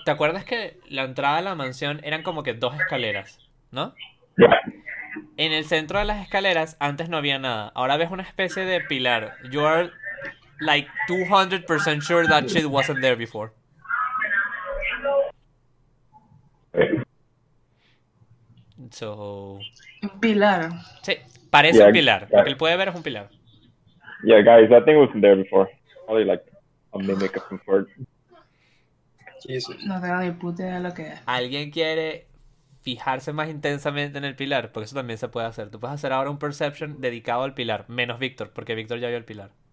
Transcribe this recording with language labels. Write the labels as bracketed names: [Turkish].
[Spanish] ¿Te acuerdas que la entrada a la mansión eran como que dos escaleras, ¿no? [English] Yeah. [Spanish] En el centro de las escaleras antes no había nada. Ahora ves una especie de pilar. [English] You are like 200% sure that shit wasn't there before. So. [Spanish] Un pilar. Sí, parece un pilar. Lo que él puede ver es un pilar. [English] Yeah, guys, that thing wasn't there before. Probably like a mimic of some sort. [Spanish] No tengo ni puta idea de lo que es. ¿Alguien quiere fijarse más intensamente en el pilar? Porque eso también se puede hacer. Tú puedes hacer ahora un perception dedicado al pilar, menos Víctor, porque Víctor ya vio el pilar.